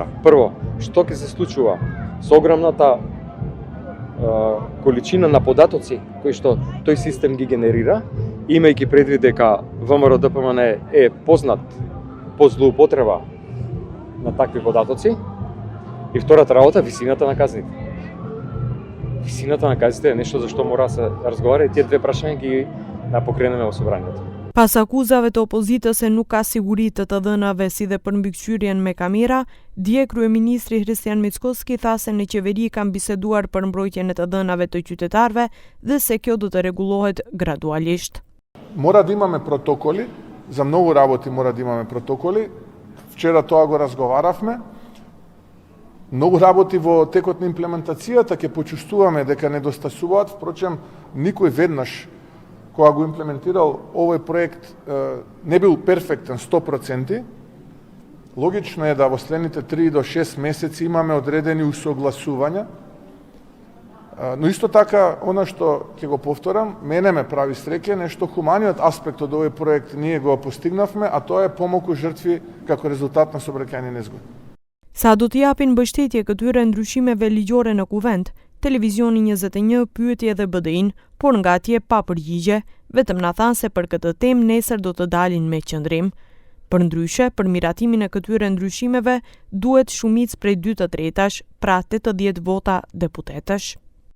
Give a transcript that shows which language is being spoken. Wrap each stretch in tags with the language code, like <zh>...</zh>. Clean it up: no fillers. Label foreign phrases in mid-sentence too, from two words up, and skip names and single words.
<mk>Прво, што ќе се случува со огромната количина на податоци кои што тој систем ги генерира, имајќи предвид дека ВМРО ДПМН е познат по злоупотреба на такви податоци. И втората работа, висината на казните. Висината на казните е нешто за што мора да се разговара и тие две прашања ги покренеме во собранието.</mk> <sq>Pas akuzave të opozitës se nuk ka siguri të të dhënave si dhe për mbikëqyrjen me kamera, dje kryeministri Hristian Mickoski tha se në qeveri kanë biseduar për mbrojtjen e të dhënave të qytetarëve dhe se kjo do të rregullohet gradualisht.</sq> <mk>Mora да имаме протоколи, за многу работи мора да имаме протоколи. Вчера тоа го разговаравме. Многу работи во текот на имплементацијата ќе почувствуваме дека недостасуваат, впрочем никој веднаш кога го имплементирал овој проект не бил перфектен 100%. Логично е да во следните 3 до 6 месеци имаме одредени усогласувања. Но исто така, она што ќе го повторам, мене ме прави среќа, нешто хуманиот аспект од овој проект ние го постигнавме, а тоа е помоку жртви како резултат на сообраќајни незгоди.</mk> <sq>Sa do t'i japin mbështetje këtyre ndryshimeve ligjore në kuvent, Televizioni 21 pyeti edhe BDI-n, por nga atje pa përgjigje, vetëm na thanë se për këtë temë nesër do të dalin me qëndrim. Përndryshe, për miratimin e këtyre ndryshimeve duhet shumicë prej 2/3, pra 80 vota deputetësh.</sq>